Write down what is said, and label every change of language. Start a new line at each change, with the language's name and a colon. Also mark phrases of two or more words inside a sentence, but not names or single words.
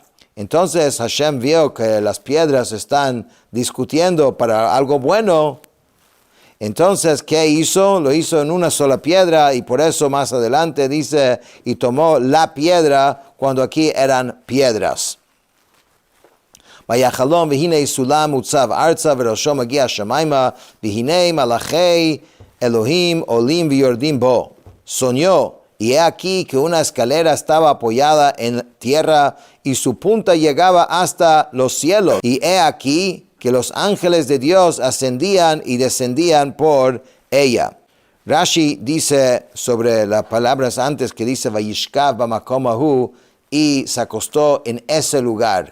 Spanish: Entonces Hashem vio que las piedras están discutiendo para algo bueno. Entonces, ¿qué hizo? Lo hizo en una sola piedra, y por eso más adelante dice, y tomó la piedra cuando aquí eran piedras.
Hebrew: ויחלום והנה סולם מוצב ארצה וראשו מגיע השמיימה והנה מלאכי אלוהים עולים ויורדים בו.
Spanish: Soñó, y he aquí que una escalera estaba apoyada en tierra y su punta llegaba hasta los cielos. Y he aquí que los ángeles de Dios ascendían y descendían por ella. Rashi dice sobre las palabras antes que dice
Hebrew: וישכב במקום ההוא,
Spanish: y se acostó en ese lugar.